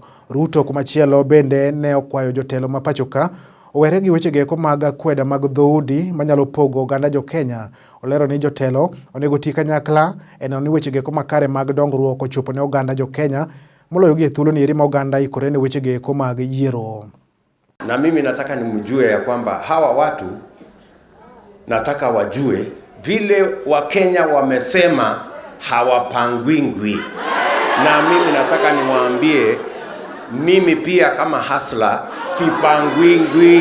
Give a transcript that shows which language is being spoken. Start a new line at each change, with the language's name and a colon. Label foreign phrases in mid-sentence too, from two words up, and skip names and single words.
Luo (Kenya and Tanzania): Ruto kumachielo bende ne okwayo jotelo ma pacho ka owere gi weche geko mag akweda mag dhoudi manyalo pogo oganda jo Kenya. Olero ni jotelo onego tii kanyakla e neno ni weche geko makare mag dongruok ochopo ne oganda jo Kenya moloyo gi thuolo ni eri ma oganda ikore ne weche geko mag yiero.
Swahili: Na mimi nataka nimjue ya kwamba hawa watu nataka wajue vile Wakenya wamesema hawapangwingwi. Na mimi nataka niwaambie mimi pia kama hasla sipangwingwi.